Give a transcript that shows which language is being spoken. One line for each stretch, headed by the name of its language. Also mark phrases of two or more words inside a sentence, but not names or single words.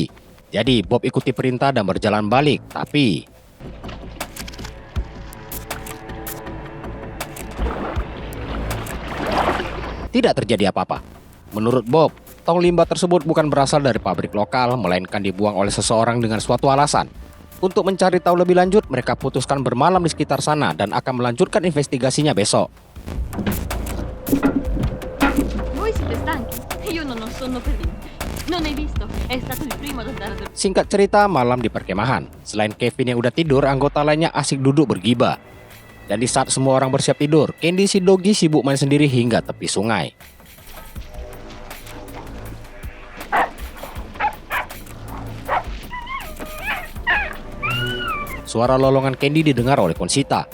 Indonesian: Jadi Bob ikuti perintah dan berjalan balik, tapi tidak terjadi apa-apa. Menurut Bob, tong limbah tersebut bukan berasal dari pabrik lokal, melainkan dibuang oleh seseorang dengan suatu alasan. Untuk mencari tahu lebih lanjut, mereka putuskan bermalam di sekitar sana dan akan melanjutkan investigasinya besok.
Italian: Voi siete stanchi? Io non ho sonno per niente. Non hai visto? È stato il primo ad andare a dormire.
Indonesian: Singkat cerita, malam di perkemahan. Selain Kevin yang udah tidur, anggota lainnya asik duduk bergibah. Dan di saat semua orang bersiap tidur, Candy si Dogi sibuk main sendiri hingga tepi sungai. Suara lolongan Candy didengar oleh Conchita.